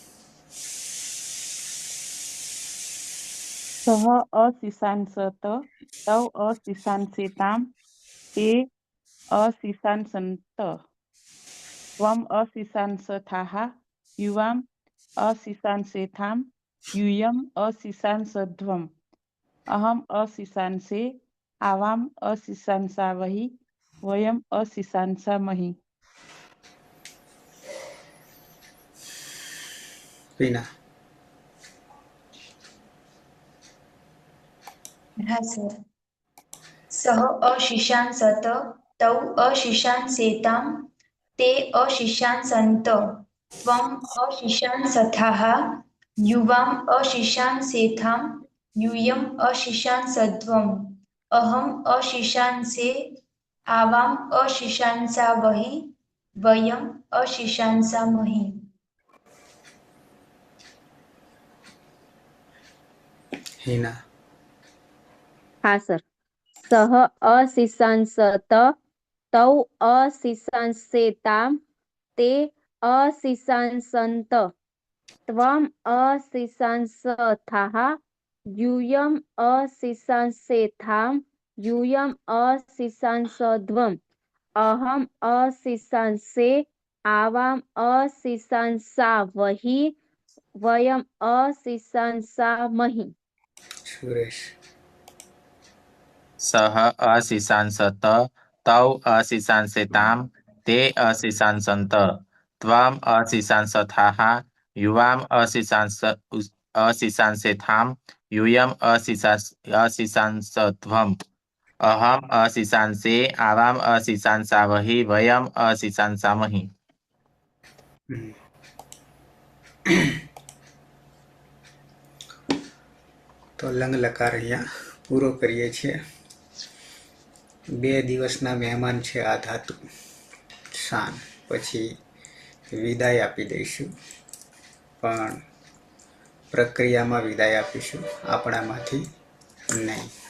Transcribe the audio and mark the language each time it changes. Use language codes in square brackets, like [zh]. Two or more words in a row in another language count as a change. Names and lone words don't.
[sa] सः अशिशांसत तौ अशिशांसेतां ते अशिशांसन्त त्वम् अशिशांसथाः युवाम् अशिशांसेथां यूयम् अशिशांसध्वम् अहम् अशिशांसे आवाम् अशिशांसावहि वयम् अशिशांसामहि वीणा [gu] હા સર. [sa] सह अशिशांसत तौ अशिशांसेताम ते अशिशांसंत त्वम अशिशांसथाः युवाम अशिशांसेथाम यूयम् अशिशांसध्वम् अहम् अशिशांसे आवाम् अशिशांसावहि वयम् अशिशांसामहि हिना [gu] હા સર. [sa] सह अशिशांसत तौ अशिशांसेताम ते अशिशांसंत त्वम अशिशांसथाः यूयम् अशिशांसेथां यूयम् अशिशांसध्वम् अहम् अशिशांसे आवाम् अशिशांसावहि वयम् अशिशांसामहि सुरेश सः अशिशांसत तौ अशिशांसेतां ते अशिशांसन्त त्वम् अशिशांसथाः युवाम् अशिशांसेथां यूयम् अशिशांसध्वम् अहम् अशिशांसे आवाम् अशिशांसावहि वयम् अशिशांसामहि [gu] તો લંગ લકાર અહીંયા પૂરો કરીએ છીએ. 2 દિવસના મહેમાન છે આ ધાતુ શાન, પછી વિદાય આપી દઈશું, પણ પ્રક્રિયામાં વિદાય આપીશું, આપણામાંથી નહીં.